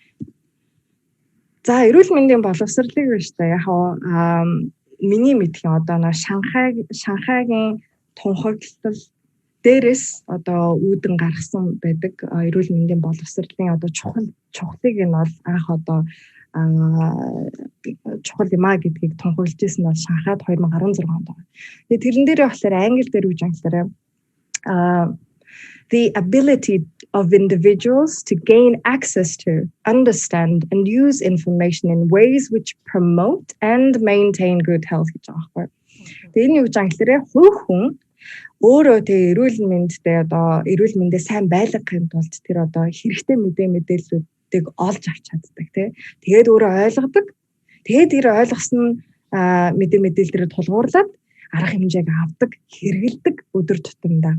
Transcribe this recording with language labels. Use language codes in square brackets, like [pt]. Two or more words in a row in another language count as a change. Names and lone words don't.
[mn] За эрүүл мэндийн боловсролыг биш та яг миний мэдхийн одоо Шанхайгийн тунхаглал дээрээс одоо үүдэн гаргасан байдаг эрүүл мэндийн боловсролын одоо чухлыг нь бол анх одоо чухал юм а гэдгийг тунхаглаж ирсэн нь бол Шанхайд 2016 онд байна. Тэгээ тэрэн дээрээ болохоор англи дээр үж англиараа [en] the ability of individuals to gain access to, understand, and use information in ways which promote and maintain good health [mn] гэж байгаа байхгүй. Тэгээ энэ юу гэж англиараа хүн өөрөө тэгээ эрүүл мэндтэй одоо эрүүл мэндээ сайн байлгахын тулд тэр одоо хэрэгтэй мэдээллүүдийг олж авч чаддаг тий. Тэгээд өөрөө ойлгодог. Тэгээд тэр ойлгосон мэдээллээр тулгуурлаад арга хэмжээг авдаг, хэрэгэлдэг өдөр тутамдаа.